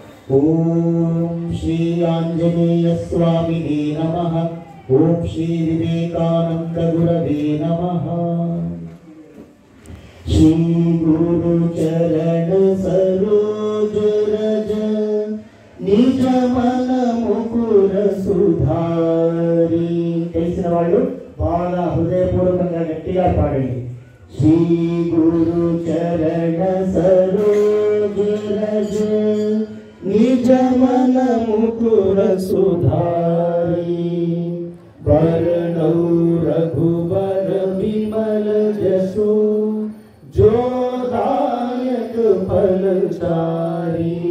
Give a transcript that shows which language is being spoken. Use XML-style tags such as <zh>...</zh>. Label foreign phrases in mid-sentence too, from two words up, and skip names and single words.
<sa>ओम श्री आंजनेय स्वामिने नमः। ओम श्री विवेकानंद गुरवे नमः।</sa> <awa>श्री गुरु चरण सरोज रज निज मन मुकुर सुधारी।</awa> <te>తెలిసిన వాళ్ళు బాగా హృదయపూర్వకంగా గట్టిగా పాడండి।</te> <awa>श्री गुरु चरण सरोज रज निज मन मुकुर सुधारी। वरणौ रघुवर विमल जसु जो दायक फलचारी।</awa>